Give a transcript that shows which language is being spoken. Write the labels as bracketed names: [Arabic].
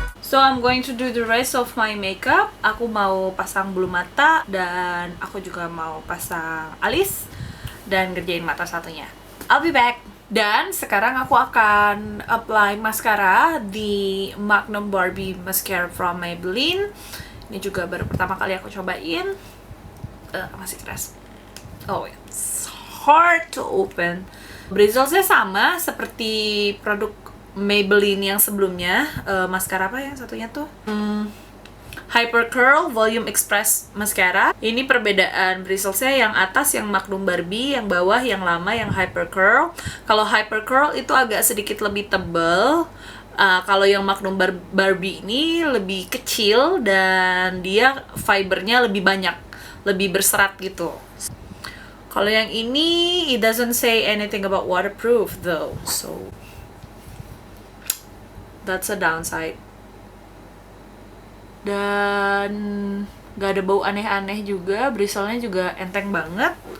[English] So I'm going to do the rest of my makeup. [Indonesian] Aku mau pasang bulu mata dan aku juga mau pasang alis dan ngerjain mata satunya. [English] I'll be back. [Indonesian] Dan sekarang aku akan apply mascara di Magnum Barbie Mascara from Maybelline. Ini juga baru pertama kali aku cobain. Masih keras. [English] Oh, it's hard to open. [Indonesian] Bristlesnya sama seperti produk Maybelline yang sebelumnya. Mascara apa yang satunya tuh? Hyper Curl Volume Express Mascara. Ini perbedaan bristlesnya, yang atas yang Magnum Barbie, yang bawah yang lama yang Hyper Curl. Kalau Hyper Curl itu agak sedikit lebih tebal. Kalau yang Magnum Barbie ini lebih kecil dan dia fibernya lebih banyak, lebih berserat gitu. Kalau yang ini, [English] it doesn't say anything about waterproof though, so that's a downside. [Indonesian] Dan gak ada bau aneh-aneh juga, bristlenya juga enteng banget.